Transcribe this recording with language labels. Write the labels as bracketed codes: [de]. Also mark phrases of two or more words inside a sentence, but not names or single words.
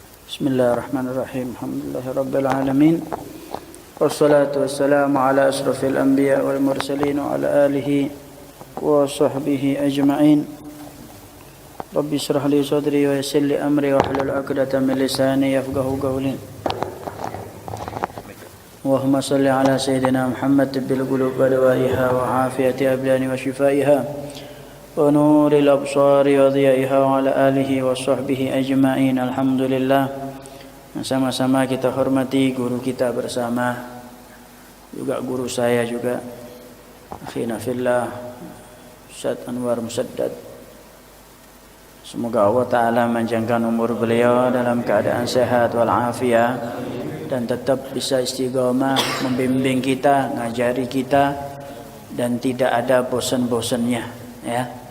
[ar] بسم الله الرحمن الرحيم. الحمد لله رب العالمين. والصلاة والسلام على أشرف الأنبياء والمرسلين وعلى آله وصحبه أجمعين. رب اشرح لي صدري ويسر لي أمري واحلل عقدة من لساني يفقهوا قولي. اللهم صل على سيدنا محمد بالقلوب ودوائها وعافية الأبدان وشفائها ونور الأبصار وضيائها وعلى آله وصحبه أجمعين. [id] Alhamdulillah, sama-sama kita hormati guru kita bersama, juga guru saya juga, [ar] أخينا في الله, [id] Ustaz Anwar Musaddad. Semoga Allah Ta'ala manjangkan umur beliau dalam keadaan sehat walafiat dan tetap bisa istiqomah membimbing kita, ngajari kita, dan tidak ada bosan-bosannya, ya.